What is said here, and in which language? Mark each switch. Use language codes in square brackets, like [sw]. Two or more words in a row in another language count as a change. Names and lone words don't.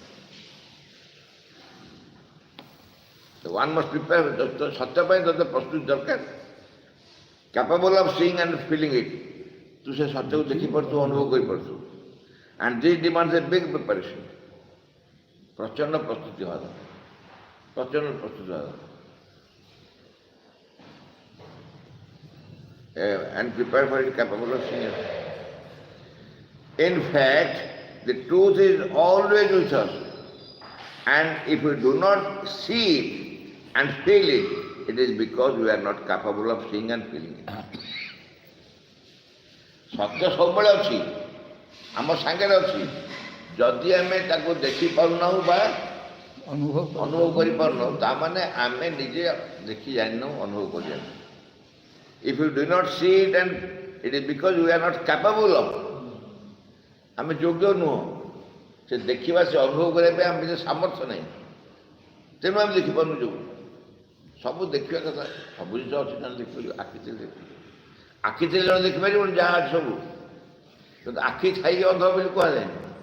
[en] one must prepare [or] ସତ୍ୟ ପାଇଁ ତୋତେ ପ୍ରସ୍ତୁତି ଦରକାର [en] capable of seeing and feeling it [or] ତୁ ସେ ସତ୍ୟକୁ ଦେଖିପାରୁଥିବୁ ଅନୁଭବ କରିପାରୁଥିବୁ [en] and this demands a big preparation [or] ପ୍ରଚଣ୍ଡ ପ୍ରସ୍ତୁତି ହେବା ଦରକାର [en] and prepare for it capable of seeing it. In fact, the truth is always with us, and if we do not see it and feel it, it is because we are not capable of seeing and feeling it. [or] ସତ୍ୟ ସବୁବେଳେ ଅଛି ଆମ ସାଙ୍ଗରେ ଅଛି ଯଦି ଆମେ ତାକୁ ଦେଖିପାରୁନାହୁଁ ବା ଅନୁଭବ କରିପାରୁନାହୁଁ ତାମାନେ ଆମେ ନିଜେ ଦେଖି ଜାଣିନାହୁଁ ଅନୁଭବ କରିଜାଣିନାହୁଁ [en] If you do not see it, and it is because we are not capable of. [or] ଆମେ ଯୋଗ୍ୟ ନୁହଁ ସେ ଦେଖିବା ସେ ଅନୁଭବ କରିବା ପାଇଁ ଆମେ ସାମର୍ଥ୍ୟ ନାହିଁ ତେଣୁ ଆମେ ଦେଖିପାରୁନୁ ଯୋଉ ସବୁ ଦେଖିବା କଥା ସବୁ ଜିନିଷ ଅଛି ନା ଦେଖିପାରିବୁ ଆଖି ଥିଲେ ଦେଖିପାରିବୁ ଆଖି ଥିଲେ ଜଣେ ଦେଖିପାରିବନି ଯାହା ଅଛି ସବୁ କିନ୍ତୁ ଆଖି ଥାଇକି ଅନ୍ଧ ବୋଲି କୁହାଯାଏନି